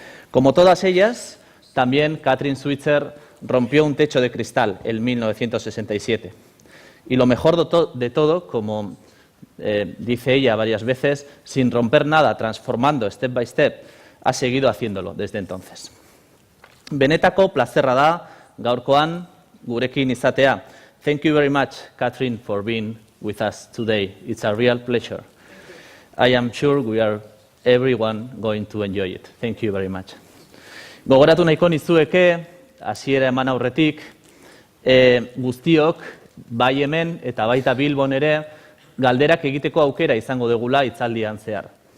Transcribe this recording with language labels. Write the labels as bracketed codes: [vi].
[es] Como todas ellas, también Kathrine Switzer rompió un techo de cristal en 1967. Y lo mejor de todo, como dice ella varias veces, sin romper nada, transformando [en] step by step, [es] ha seguido haciéndolo desde entonces. [eu] Benetako plazerra da gaurkoan gurekin izatea. [en] Thank you very much, Kathrine, for being with us today. It's a real pleasure. I am sure we are everyone going to enjoy it. Thank you very much. [eu] Gogoratu nahiko nizueke, hasiera eman aurretik, guztiok, bai hemen eta baita Bilbon ere, galderak egiteko aukera izango dugula hitzaldian zehar.